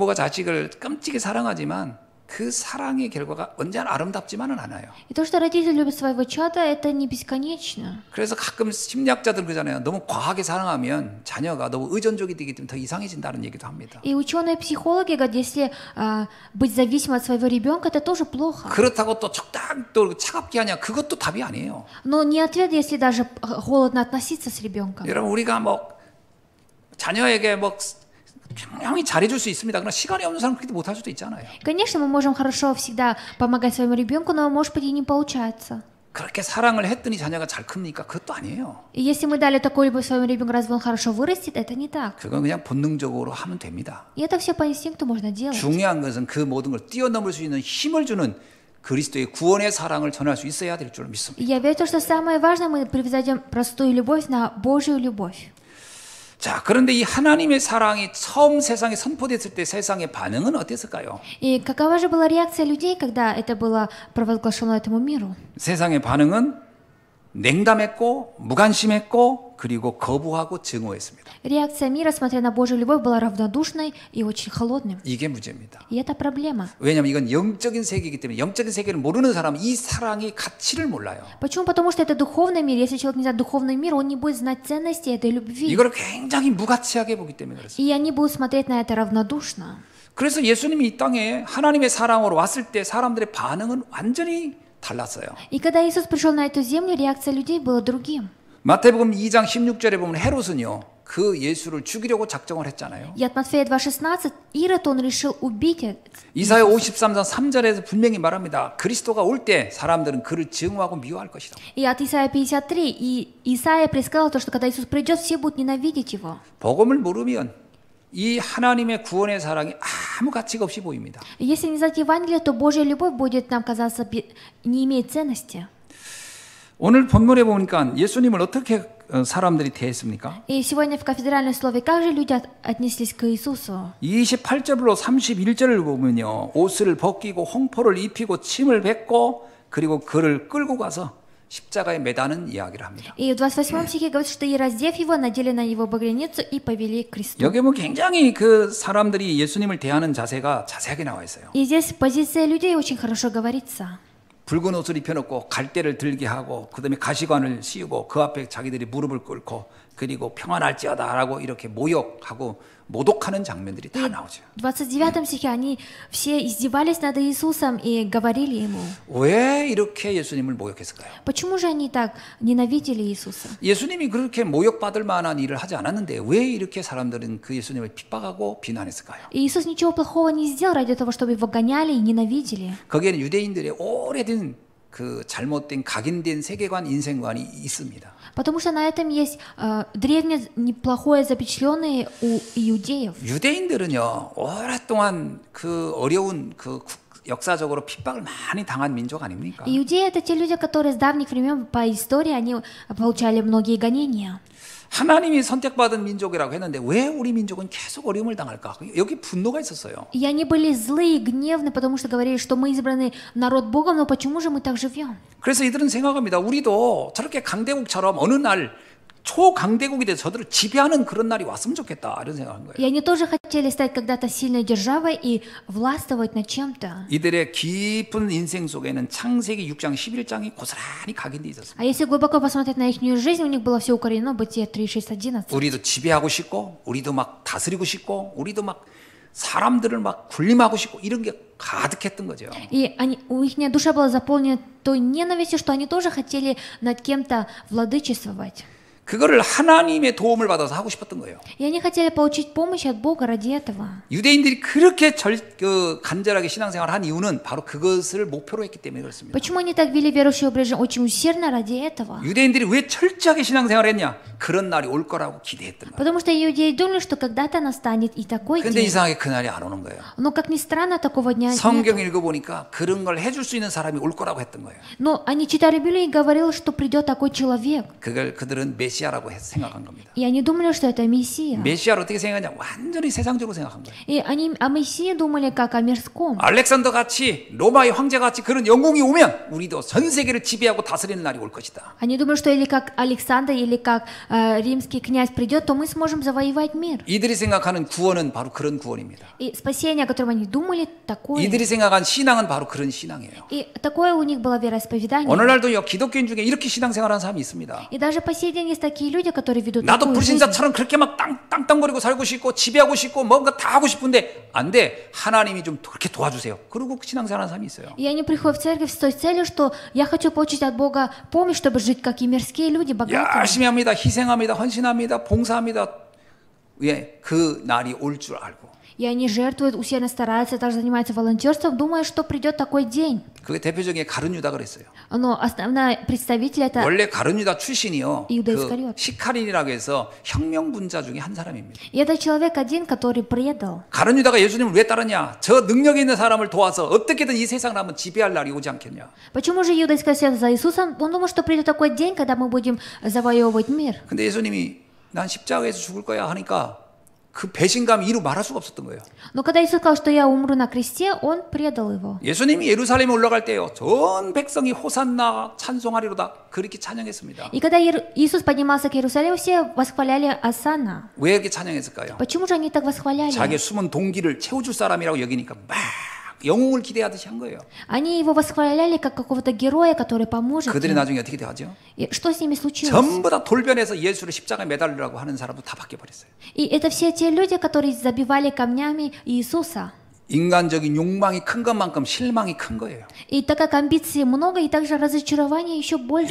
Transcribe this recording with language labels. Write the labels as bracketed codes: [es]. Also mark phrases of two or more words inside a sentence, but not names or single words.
[ko] 여러분 부모가 자식을 끔찍이 사랑하지만 그 사랑의 결과가 언제나 아름답지만은 않아요. [ru] И то, что родители любят своего чада, это не бесконечно. [ko] 그래서 가끔 심리학자들 그러잖아요. 너무 과하게 사랑하면 자녀가 너무 의존적이 되기 때문에 더 이상해진다는 얘기도 합니다. [ru] И ученые-психологи говорят, если быть зависимым от своего ребенка, это тоже плохо. [ko] 그렇다고 또 적당 또 차갑게 하냐? 그것도 답이 아니에요. [ru] Но не ответ, если даже холодно относиться с ребенком. [ko] 여러분 우리가 뭐 자녀에게 뭐 평양히 잘해줄 수 있습니다. 그러나 시간이 없는 사람 그렇게 못할 수도 있잖아요. [ru] Конечно, мы можем хорошо всегда помогать своему ребенку, но, может быть, и не получается. [ko] 그렇게 사랑을 했더니 자녀가 잘 큽니까? 그것도 아니에요. [ru] И если мы дали такую любовь своему ребенку, разве он хорошо вырастет, это не так. [ko] 그건 그냥 본능적으로 하면 됩니다. [ru] И это все по инстинкту можно делать. [ko] 중요한 것은 그 모든 걸 뛰어넘을 수 있는 힘을 주는 그리스도의 구원의 사랑을 전할 수 있어야 될 줄 믿습니다. [ru] И я верю, что самое важное, мы превзойдем простую любовь на Божью любовь. [ko] 자, 그런데 이 하나님의 사랑이 처음 세상에 선포됐을 때 세상의 반응은 어땠을까요? [ru] И какова же была реакция людей, когда это было провозглашено этому миру? [ko] 세상의 반응은 냉담했고 무관심했고 그리고 거부하고 증오했습니다. [ru] Реакция мира, смотря на Божью любовь, была равнодушной и очень холодной. [ko] 이게 문제입니다. [ru] И это проблема. [ko] 왜냐하면 이건 영적인 세계이기 때문에 영적인 세계를 모르는 사람은 이 사랑의 가치를 몰라요. [ru] Почему? Потому что это духовный мир. Если человек не знает духовный мир, он не будет знать ценности этой любви. [ko] 이걸 굉장히 무가치하게 보기 때문에 그렇습니다. [ru] И они будут смотреть на это равнодушно. [ko] 그래서 예수님이 이 땅에 하나님의 사랑으로 왔을 때 사람들의 반응은 완전히 달랐어요. [ru] И когда Иисус пришел на эту землю, реакция людей была другим. [ko] 마태복음 2장 16절에 보면 헤롯은요. 그 예수를 죽이려고 작정을 했잖아요. [ru] И от Матфея 2:16 Ирод, он решил убить. [ko] 이사야 53장 3절에서 분명히 말합니다. 그리스도가 올 때 사람들은 그를 증오하고 미워할 것이다. [ru] И от Исаия 53, и Исаия предсказал то, что когда Иисус придет, все будут ненавидеть его. [ko] 복음을 모르면 이 하나님의 구원의 사랑이 아무 가치가 없이 보입니다. [ru] И если не знать Евангелие, то Божья любовь будет нам казаться не имеет ценности. [ko] 오늘 본문에 보니까 예수님을 어떻게 사람들이 대했습니까? [ru] И сегодня в кафедральном слове как же люди отнеслись к Иисусу? [ko] 28절로 31절을 보면요. 옷을 벗기고 홍포를 입히고 침을 뱉고 그리고 그를 끌고 가서 십자가에 매다는 이야기를 합니다. [ru] И в 28 стихе говорится, что и раздев его, надели на него багряницу и повели к кресту. [ko] 여기 보면 굉장히 그 사람들이 예수님을 대하는 자세가 자세하게 나와 있어요. [ru] И здесь позиция людей очень хорошо говорится. [ko] 붉은 옷을 입혀놓고 갈대를 들게 하고 그다음에 가시관을 씌우고 그 앞에 자기들이 무릎을 꿇고 그리고 평안할지어다라고 이렇게 모욕하고 모독하는 장면들이 다 나오죠. [ru] В 29 стихе они все издевались над Иисусом и говорили ему. [ko] 왜 이렇게 예수님을 모욕했을까요? [ru] Почему же они так ненавидели Иисуса? [ko] 예수님이 그렇게 모욕받을 만한 일을 하지 않았는데 왜 이렇게 사람들은 그 예수님을 핍박하고 비난했을까요? [ru] И Иисус ничего плохого не сделал ради того, чтобы его гоняли и ненавидели. [ko] 거기에는 유대인들의 오래된 그 잘못된 각인된 세계관, 인생관이 있습니다. [ru] Потому что на этом есть древнее неплохое запечатленное у иудеев. [ko] 유대인들은요 오랫동안 그 어려운 그 역사적으로 핍박을 많이 당한 민족 아닙니까? [ru] Иудеи — это те люди, которые с давних времен по истории они получали многие гонения. [ko] 하나님이 선택받은 민족이라고 했는데 왜 우리 민족은 계속 어려움을 당할까? 여기 분노가 있었어요. [ru] И они были злые и гневны, потому что говорили, что мы избранный народ Богом, но почему же мы так живем? [ko] 그래서 이들은 생각합니다. 우리도 저렇게 강대국처럼 어느 날 초강대국이 돼서 저들을 지배하는 그런 날이 왔으면 좋겠다 이런 생각한 거예요. [ru] И они тоже хотели стать когда-то сильной державой и властвовать над чем-то. [ko] 이들의 깊은 인생 속에는 창세기 6장 11장이 고스란히 각인돼 있었습니다. [ru] А если глубоко посмотреть на их жизнь, у них было все укоренено, Бытие 3, 6, 11. [ko] 우리도 지배하고 싶고 우리도 막 다스리고 싶고 우리도 막 사람들을 막 군림하고 싶고 이런 게 가득했던 거죠. [ru] И у их душа была заполнена той ненавистью, что они тоже хотели над кем-то владычествовать. [ko] 그거를 하나님의 도움을 받아서 하고 싶었던 거예요. [ru] И они хотели получить помощь от Бога ради этого. [ko] 유대인들이 그렇게 간절하게 신앙생활을 한 이유는 바로 그것을 목표로 했기 때문에 그렇습니다. [ru] Почему они так вели верующий образ жизни очень усердно ради этого? [ko] 유대인들이 왜 철저하게 신앙생활을 했냐? 그런 날이 올 거라고 기대했던 거예요. [ru] Потому что иудеи думали, что когда-то настанет и такой [ko] 근데 [ru] день. [ko] 이상하게 그 날이 안 오는 거예요. [ru] Но, как ни странно, такого дня нет. [ko] 성경 읽어보니까 그런 걸 해줄 수 있는 사람이 올 거라고 했던 거예요. [ru] Но они читали Библию и говорили, что придет такой человек. [ko] 그들은 메시아라고 생각한 겁니다. [ru] И они думали, что это Мессия. [ko] 메시아를 어떻게 생각하냐? 완전히 세상적으로 생각한 거예요. [ru] И они о Мессии думали как о мирском. [ko] 알렉산더 같이 로마의 황제 같이 그런 영웅이 오면 우리도 전 세계를 지배하고 다스리는 날이 올 것이다. [ru] Они думают, что или как Александр, или как римский князь придет, то мы сможем завоевать мир. [ko] 이들이 생각하는 구원은 바로 그런 구원입니다. [ru] И спасение, о котором они думали, такое. [ko] 이들이 생각한 신앙은 바로 그런 신앙이에요. [ru] И такое у них было вероисповедание. [ko] 오늘날도요 기독교인 중에 이렇게 신앙생활하는 사람이 있습니다. [ru] И даже по сей день есть такие люди, которые ведут [ko] 나도 [ru] такую жизнь. [ko] 불신자처럼 그렇게 막 땅땅거리고 살고 싶고 지배하고 싶고 뭔가 다 하고 싶은데 안 돼. 하나님이 좀 그렇게 도와주세요. 그리고 신앙생활하는 사람이 있어요. [ru] И они приходят в церковь с той целью, что я хочу получить от Бога помощь, чтобы жить как и мирские люди, богатые. [ko] 열심히 합니다. 희생합니다. 헌신합니다. 봉사합니다. 예, 그 날이 올 줄 알고. [ru] И они жертвуют, усердно стараются, также занимаются волонтерством, думая, что придет такой день. [ko] 그게 대표적인 가룟 유다 그랬어요. [ru] Но основной представитель это [ko] 원래 가룟 유다 출신이요. 이유다 그 이스카리от. 시카린이라고 해서 혁명분자 중에 한 사람입니다. [ru] И это человек один, который предал. [ko] 가룟 유다가 예수님을 왜 따르냐? 저 능력 있는 사람을 도와서 어떻게든 이 세상을 한번 지배할 날이 오지 않겠냐? [ru] Почему же Иуда Искариот за Иисусом? Он думал, что придет такой день, когда мы будем завоевывать мир. [ko] 근데 예수님이 난 십자가에서 죽을 거야 하니까 그 배신감 이루 말할 수가 없었던 거예요. [ru] Но когда Иисус сказал, что я умру на кресте, он предал его. [ko] 예수님이 예루살렘에 올라갈 때요. 전 백성이 호산나 찬송하리로다 그렇게 찬양했습니다. [ru] И когда Иисус поднимался к Иерусалиму, все восхваляли Осанна. [ko] 왜 이렇게 찬양했을까요? [ru] Почему же они так восхваляли? [ko] 자기의 숨은 동기를 채워줄 사람이라고 여기니까 막 영웅을 기대하듯이 한 거예요. [ru] Они его восхваляли как какого-то героя, который поможет [ko] 그들이 [ru] им. [ko] 나중에 어떻게 돼가죠? [ru] И что с ними случилось? [ko] 전부 다 돌변해서 예수를 십자가에 매달리라고 하는 사람도 다 바뀌어버렸어요. [ru] И это все те люди, которые забивали камнями Иисуса. [ko] 인간적인 욕망이 큰 것만큼 실망이 큰 거예요. [ru] И так как амбиций много, и также разочарование еще больше.